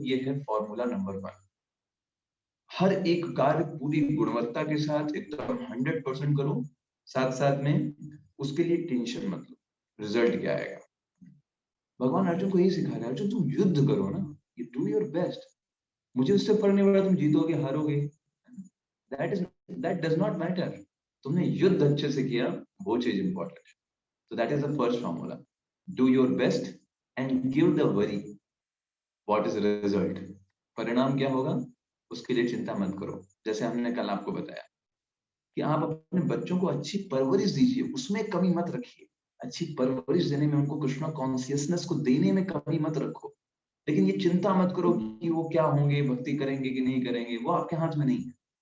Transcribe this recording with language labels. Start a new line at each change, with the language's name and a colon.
Hindi: ये है formula number 1। हर एक कार्य पूरी गुणवत्ता के साथ एकदम 100% करो, साथ साथ में उसके लिए टेंशन मत लो रिजल्ट क्या आएगा। भगवान अर्जुन को यही सिखा रहे हैं, अर्जुन तुम युद्ध करो ना,
English: You do your best.
Hindi: मुझे उससे फर्क नहीं पड़ा तुम जीतोगे हारोगे,
English: That does not matter.
Hindi: तुमने युद्ध अच्छे से किया, वो चीज इंपॉर्टेंट है।
English: So that is the first formula. Do your best and give the worry. What is the result?
Hindi: परिणाम क्या होगा उसके लिए चिंता मत करो। जैसे हमने कल आपको बताया कि आप अपने बच्चों को अच्छी परवरिश दीजिए, उसमें कमी मत रखिए। अच्छी परवरिश देने में, उनको कृष्णा कॉन्शियसनेस को देने में कमी मत रखो। लेकिन ये चिंता मत करो कि वो क्या होंगे, भक्ति करेंगे कि नहीं करेंगे, वो आपके हाथ में नहीं है।